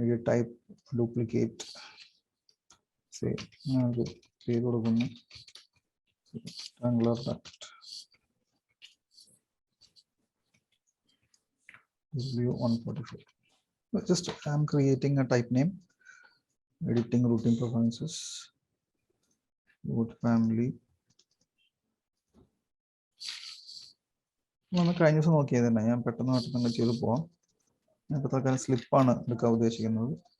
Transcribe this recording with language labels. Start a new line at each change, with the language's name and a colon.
Malayalam: Type duplicate പേര് കൊടുക്കുന്നു,
English: rectangular duct view 144. Just I'm creating a type name, editing routing preferences, root family.
Malayalam: നമ്മൾ കഴിഞ്ഞ ദിവസം നോക്കിയത് തന്നെ, ഞാൻ പെട്ടെന്ന് തന്നെ ചെയ്ത് പോവാം. ഞാൻ ഇപ്പോൾ തൽക്കാലം സ്ലിപ്പാണ് എടുക്കാൻ ഉദ്ദേശിക്കുന്നത്.